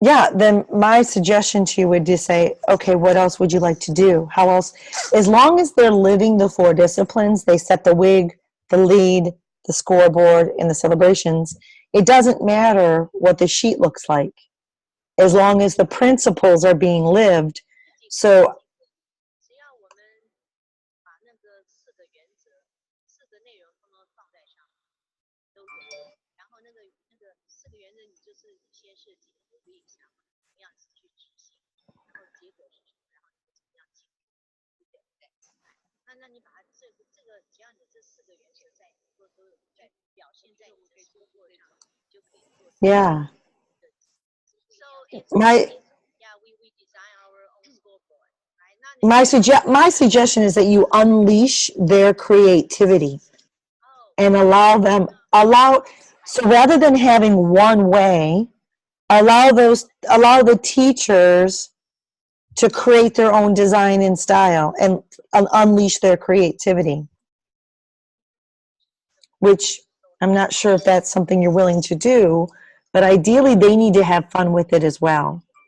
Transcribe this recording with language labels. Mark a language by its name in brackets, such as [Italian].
[English] yeah, then my suggestion to you would just say, okay, what else would you like to do? How else? As long as they're living the 4 disciplines, they set the wig, the lead, the scoreboard, and the celebrations. It doesn't matter what the sheet looks like, as long as the principles are being lived. So [Chinese] 只要我们把那个4个原则、4个内容通通放在上面，都有。然后那个4个原则，你就是先设计一个立项，怎么样子去执行，然后结果是什么，然后你怎么样去对不对？那你把它这个，只要你这4个原则在都有在表现在你的工作上，就可以做。 [English] yeah, So it's my yeah, we design our own scoreboard, right? Not my suggestion is that you unleash their creativity oh, and so rather than having one way, allow the teachers to create their own design and style and unleash their creativity, which I'm not sure if that's something you're willing to do, but ideally they need to have fun with it as well.